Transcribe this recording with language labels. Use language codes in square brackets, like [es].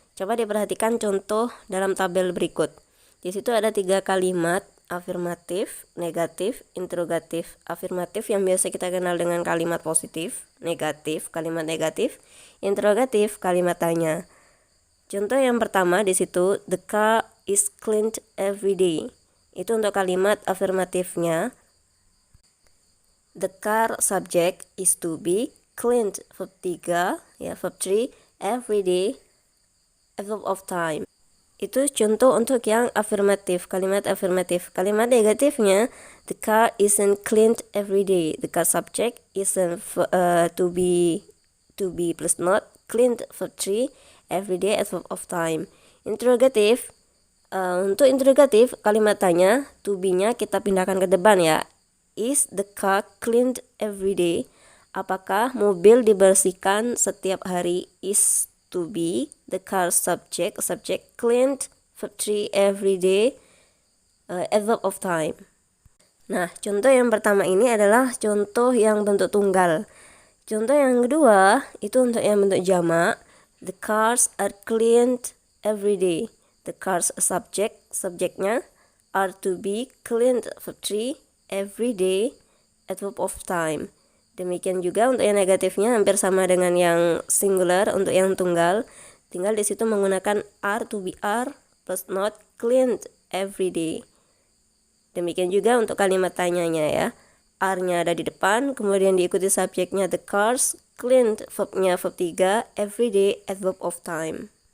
[id] Coba diperhatikan contoh dalam tabel berikut. Di situ ada 3 kalimat, afirmatif, negatif, interrogatif. Afirmatif yang biasa kita kenal dengan kalimat positif, negatif, kalimat negatif, interrogatif, kalimat tanya. Contoh yang pertama di situ, [en] the car is cleaned every day. [id] Itu untuk kalimat afirmatifnya. [en] The car subject is to be, cleaned verb 3, ya verb 3, every day, verb of time. [id] Itu contoh untuk yang afirmatif, kalimat afirmatif. Kalimat negatifnya, [en] the car isn't cleaned every day. The car subject isn't to be plus not, cleaned verb 3, every day as verb of time. [id] Interrogatif, untuk interrogatif kalimat tanya, to be-nya kita pindahkan ke depan ya. [en] Is the car cleaned every day? [id] Apakah mobil dibersihkan setiap hari? [en] Is to be, the car subject cleaned verb 3 every day, verb of time. [id] Nah, contoh yang pertama ini adalah contoh yang bentuk tunggal. Contoh yang kedua itu untuk yang bentuk jamak. [en] The cars are cleaned every day. The cars subject, subjeknya are to be cleaned verb 3 every day adverb of time. [id] Demikian juga untuk yang negatifnya hampir sama dengan yang singular. Untuk yang tunggal tinggal di situ menggunakan [en] are to be are plus not cleaned every day. [id] Demikian juga untuk kalimat tanyanya ya. Are-nya ada di depan, kemudian diikuti subjeknya [en] the cars, cleaned verbnya verb 3, every day adverb of time.